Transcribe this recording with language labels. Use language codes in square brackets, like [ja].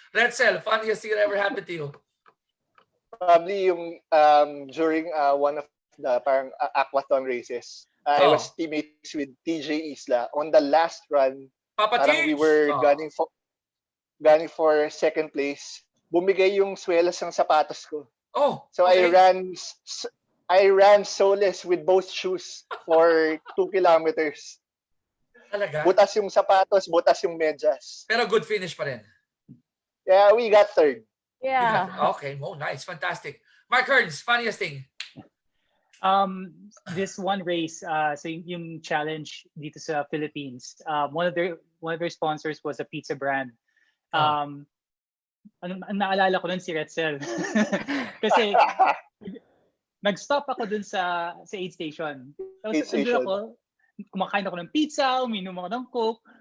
[en] Retzel, funniest thing that ever happened to you? Probably [tl] yung [en] during one of the parang aquathon races. I was teammates with TJ Isla. On the last run, [tl] parang [en] we were gunning for second place. [tl] Bumigay yung swelas ng sapatos ko. Oh, so okay. [en] I ran soleless with both shoes for 2 kilometers. [tl] Talaga? Butas yung sapatos, butas yung medyas. Pero [en] good finish [tl] pa rin. [en] Yeah, we got third. Yeah. Okay. Oh, nice. Fantastic. Mark Hearns, funniest thing? This one race, so [tl] yung [en] challenge [tl] dito sa [en] Philippines, one of their sponsors was a pizza brand. [tl] Ang naalala ko nun si Retzel. Kasi nag-stop ako dun sa aid station. Tapos ako, kumakain ako ng pizza, uminom ako ng Coke.